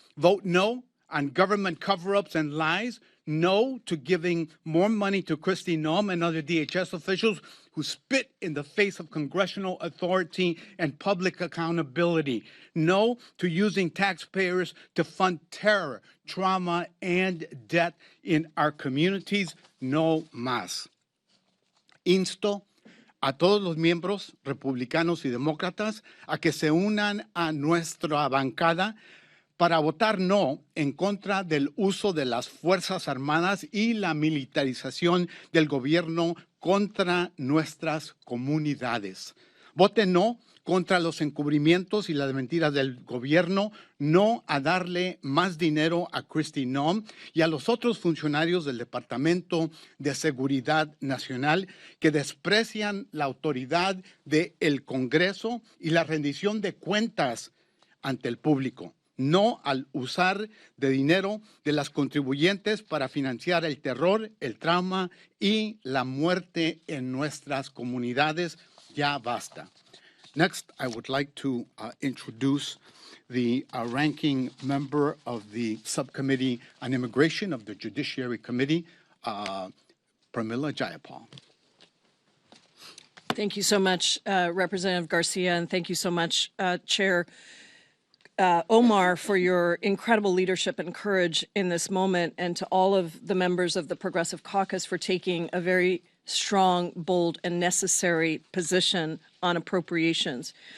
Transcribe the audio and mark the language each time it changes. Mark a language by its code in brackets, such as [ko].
[en] Vote no on government cover-ups and lies. No to giving more money to Kristi Noem and other DHS officials who spit in the face of congressional authority and public accountability. No to using taxpayers to fund terror, trauma, and death in our communities. [es] No más. Insto a todos los miembros republicanos y demócratas a que se unan a nuestra bancada para votar no en contra del uso de las Fuerzas Armadas y la militarización del gobierno contra nuestras comunidades. Vote no contra los encubrimientos y las mentiras del gobierno, no a darle más dinero a Kristi Noem y a los otros funcionarios del Departamento de Seguridad Nacional que desprecian la autoridad del Congreso y la rendición de cuentas ante el público. No al usar de dinero de las contribuyentes para financiar el terror, el trauma y la muerte en nuestras comunidades. Ya basta. [en] Next, I would like to introduce the ranking member of the Subcommittee on Immigration of the Judiciary Committee, Pramila Jayapal. Thank you so much, Representative Garcia, and thank you so much, Chair Omar, for your incredible leadership and courage in this moment, and to all of the members of the Progressive Caucus for taking a very strong, bold, and necessary position on appropriations.